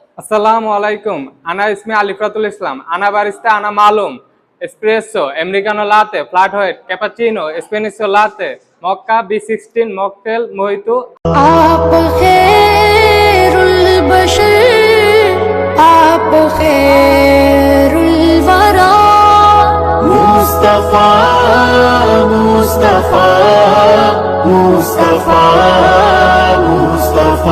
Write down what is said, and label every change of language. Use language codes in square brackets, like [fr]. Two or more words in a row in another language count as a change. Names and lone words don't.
[ar] السلام عليكم. أنا اسمي Alifatul Islam. أنا باريستا، أنا معلوم. [en] Espresso, Americano latte, flat white, cappuccino, espresso latte, mocha, B16, mocktail, mojito. [ur] آپ خیر البشر آپ خیر الوریٰ मुस्तफा मुस्तफा मुस्तफा मुस्तफा